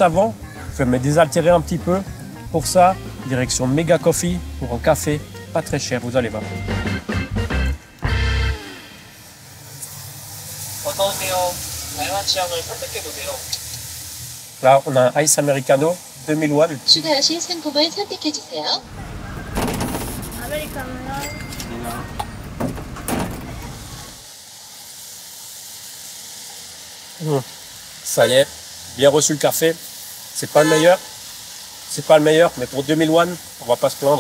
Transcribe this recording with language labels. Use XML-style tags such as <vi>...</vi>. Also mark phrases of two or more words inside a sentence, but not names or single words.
<fr>Et juste avant, Je vais me désaltérer un petit peu. Pour ça, direction Mega Coffee pour un café pas très cher, vous allez voir. Là, on a un Ice Americano 2000 won.</fr> <ko>추가하실 상품을 선택해 주세요.</ko> <fr>Ça y est, bien reçu le café. C'est pas le meilleur. C'est pas le meilleur, mais pour 2000 won, on va pas se plaindre.</fr>